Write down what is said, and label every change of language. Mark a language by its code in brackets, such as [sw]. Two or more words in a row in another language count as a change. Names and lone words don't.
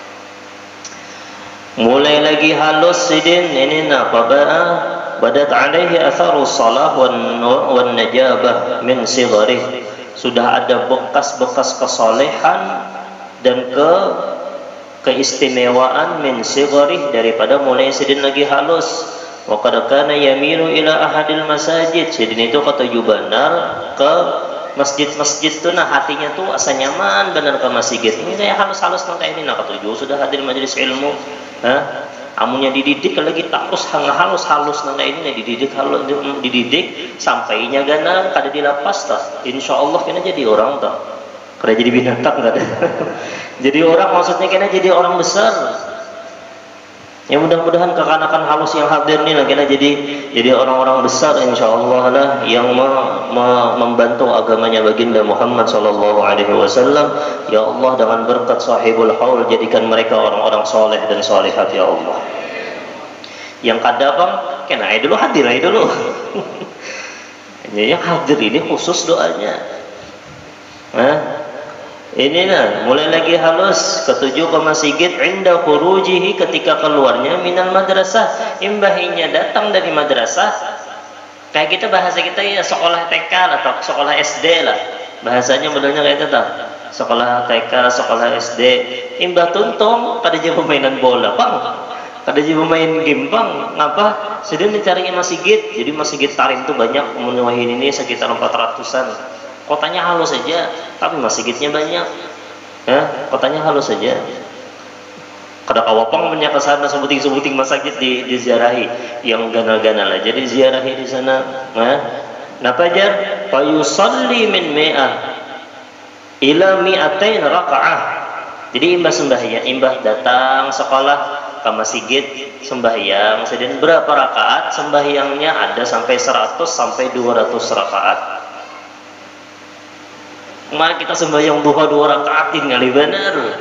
[bjn] Mulai lagi halus Sidin ini [ar] بدت عليه آثار الصلاح والنجابة من صغره. [bjn] Sudah ada bekas-bekas kesolehan dan keistimewaan [ar] من صغره [bjn] daripada mulai Sidin lagi halus. [ar] وقد كان يميل إلى أحد المساجد. [bjn] Sidin itu katuju benar ke masjid-masjid tuh, nah hatinya tuh asa nyaman benar ke masjid. Ini kayak halus-halus nang kayak ini nak katuju sudah hadir majelis ilmu. Amunya dididik lagi terus halus nang kayak ini dididik sampainya gana kada dilapas tah. Insyaallah kena jadi orang tah. Kada jadi binatang kada. Jadi orang maksudnya kena jadi orang besar. Ya mudah-mudahan kekanakan halus yang hadir ini kita jadi orang-orang besar insyaallah lah yang membantu agamanya baginda Muhammad [ar] صلى الله عليه وسلم. [bjn] Ya Allah, dengan berkat [ar] صاحب الحول [bjn] jadikan mereka orang-orang soleh dan solehat ya Allah. Yang kada bang, kena dulu hadir dulu. Yang hadir ini khusus doanya. Ini mulai lagi halus. Ketujuh ke masjid [ar] عند خروجه, [bjn] ketika keluarnya [ar] من المدرسة, [bjn] imbahinya datang dari madrasah. Kayak kita bahasa kita ya sekolah TK atau sekolah SD lah. Bahasanya modelnya kayak itu tah. Sekolah TK, sekolah SD. Imbah tuntung pada jadi permainan bola, Bang. Pada jadi pemain game, Bang. Ngapa? Sedang mencari masjid. Jadi masjid Tarim itu banyak, menuhi ini sekitar 400-an. Kotanya halus saja, tapi masjidnya banyak. Ya, kotanya halus saja. Kada kawapang punya kesana sebuting-sebuting masjid diziarahi yang ganal-ganal. Jadi ziarahi di sana. Napa jar? [ar] فيصلي من مائة إلى مائتين ركعة. [bjn] Jadi imbah sembahyang, imbah datang sekolah ke masjid sembahyang. Sedang berapa rakaat? Sembahyangnya ada sampai 100 sampai 200 rakaat. Kemarin kita sembahyang duha 2 rakaatin kali benar.